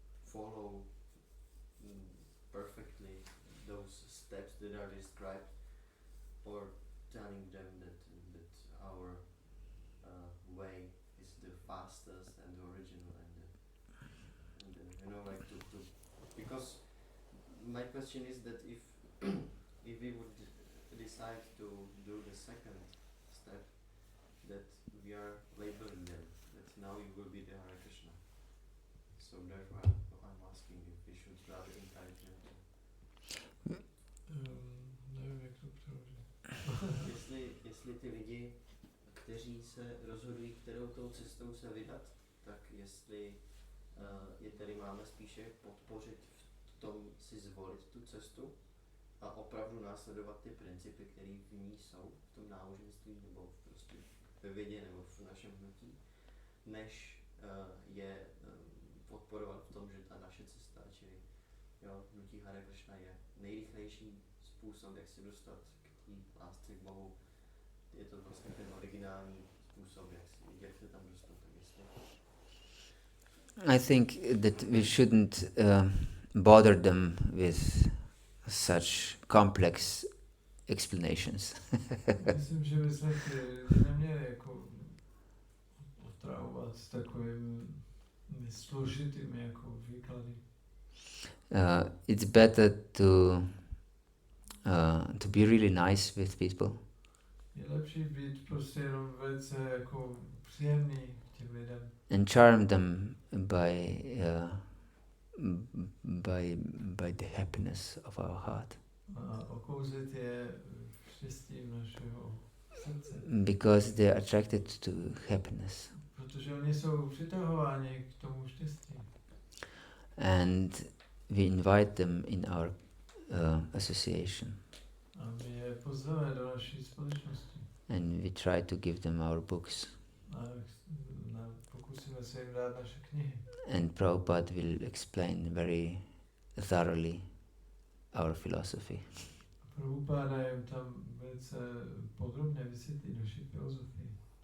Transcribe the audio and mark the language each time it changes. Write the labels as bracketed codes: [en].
[en] follow perfectly those steps that are described, or telling them that our way is the fastest and the original and you know, like to because my question is that if if we would decide to do the second step, that we are labeling them, that now you will be the Hare Krishna. So therefore I'm asking if we should rather encourage them to [cs] Nevím, jak to přeložit. jestli ty lidi, kteří se rozhodují, kterou tou cestou se vydat, tak jestli je tedy máme spíše podpořit v tom si zvolit tu cestu a opravdu následovat ty principy, které v ní jsou, v tom náboženství nebo prostě ve vědě nebo v našem hnutí, než je podporovat v tom, že ta naše cesta, čili jo, hnutí Hare Krishna je nejrychlejší způsob, jak se dostat k té lásce k Bohu. Je to vlastně ten originální způsob, jak se tam dostat. Tak jestli... [en] I think that we shouldn't bother them with such complex explanations. [cs] Myslím, že bychom ty neměli jako otravovat s takovými složitými jako výklady. [en] It's better to be really nice with people. [cs] Je lepší být prostě jenom velice jako příjemný k těm lidem. [en] And charm them by the happiness of our heart. [cs] A okouzit je štěstím našeho srdce. [en] Because they are attracted to happiness. [cs] Protože oni jsou přitahováni k tomu štěstí. [en] And we invite them in our association. [cs] A my je pozveme do naší společnosti. [en] And we try to give them our books. [cs] A pokusíme se jim dát naše knihy. [en] And Prabhupada will explain very thoroughly our philosophy. [cs] Prabhupada jim tam velice podrobně vysvětlí naši filozofii.